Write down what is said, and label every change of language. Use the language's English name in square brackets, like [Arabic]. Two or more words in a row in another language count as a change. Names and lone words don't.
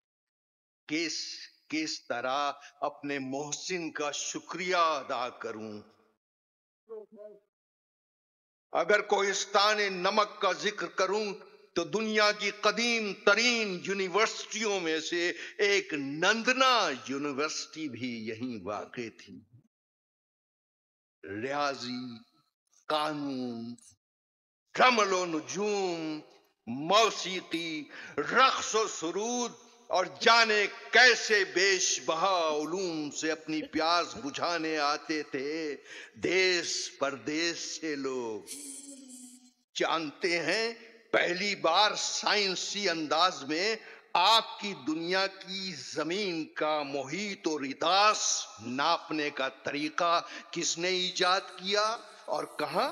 [Urdu] کس طرح اپنے محسن کا شکریہ ادا کروں. اگر کوہستان نمک کا ذکر کروں تو دنیا کی قدیم ترین یونیورسٹیوں میں سے ایک نندنا یونیورسٹی بھی یہیں واقع تھی. ریاضی، قانون، رمل و نجوم، موسیقی، رقص و سرود اور جانے کیسے بیش بہا علوم سے اپنی پیاس بجھانے آتے تھے دیس پردیس سے لوگ۔ جانتے ہیں پہلی بار سائنسی انداز میں آپ کی دنیا کی زمین کا محیط اور رداس ناپنے کا طریقہ کس نے ایجاد کیا اور کہاں؟